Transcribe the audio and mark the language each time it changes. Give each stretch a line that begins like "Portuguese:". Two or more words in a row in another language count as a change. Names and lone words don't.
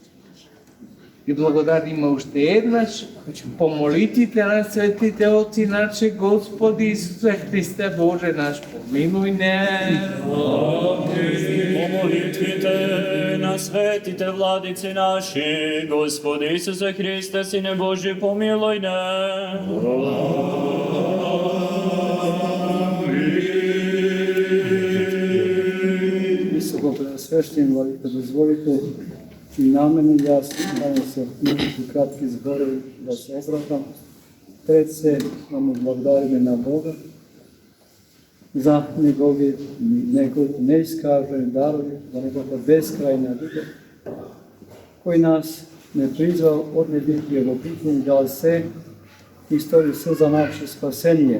Macedonian: И благодариме уште еднаш по молитвите на светите Отци наши, Господи Исусе Христе Боже наш, помилуј не. По молитвите на светите владици наши, Господи Исусе Христе, Сине Божи, помилуј не. Високо преосвештен владика, дозволете и на мене, ја денес се кратки зборови да се обраќам. Пред се вам благодариме на Бога за негови неискажени дарови, за неговата безкрајна љубов, кој нас не призвал од небитие во битие, дал се и стори се за наше спасение.